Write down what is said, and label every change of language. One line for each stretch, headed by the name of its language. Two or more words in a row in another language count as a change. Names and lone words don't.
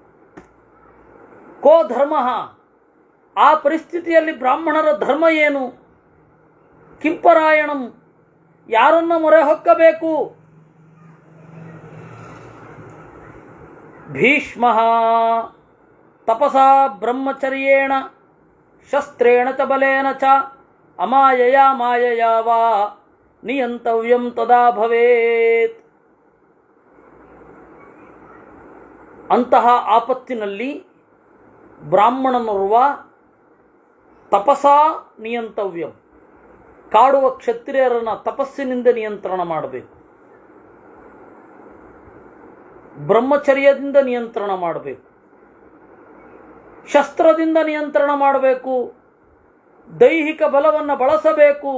Sanskrit: ಕೋ ಧರ್ಮ,
Kannada: ಆ ಪರಿಸ್ಥಿತಿಯಲ್ಲಿ ಬ್ರಾಹ್ಮಣರ ಧರ್ಮ ಏನು? ಕಿಂಪರಾಯಣಂ, ಯಾರನ್ನ ಮೊರೆ ಹೊಕ್ಕಬೇಕು?
Sanskrit: ಭೀಷ್ಮ ತಪಸಾ ಬ್ರಹ್ಮಚರ್ಯೇಣ ಶಸ್ತ್ರೇಣ ಚ ಬಲೇನ ಚ ಅಮಾಯಯಾ ಮಾಯಯಾ ವಾ ನಿಯಂತವ್ಯಂ ತದಾ ಭವೇತ್.
Kannada: ಅಂತಹ ಆಪತ್ತಿನಲ್ಲಿ ಬ್ರಾಹ್ಮಣನೋರ್ವ
Sanskrit: ತಪಸಾ ನಿಯಂತವ್ಯಂ,
Kannada: ಕಾಡುವ ಕ್ಷತ್ರಿಯರನ್ನ ತಪಸ್ಸಿನಿಂದ ನಿಯಂತ್ರಣ ಮಾಡಬೇಕು, ಬ್ರಹ್ಮಚರ್ಯದಿಂದ ನಿಯಂತ್ರಣ ಮಾಡಬೇಕು, ಶಸ್ತ್ರದಿಂದ ನಿಯಂತ್ರಣ ಮಾಡಬೇಕು, ದೈಹಿಕ ಬಲವನ್ನು ಬಳಸಬೇಕು.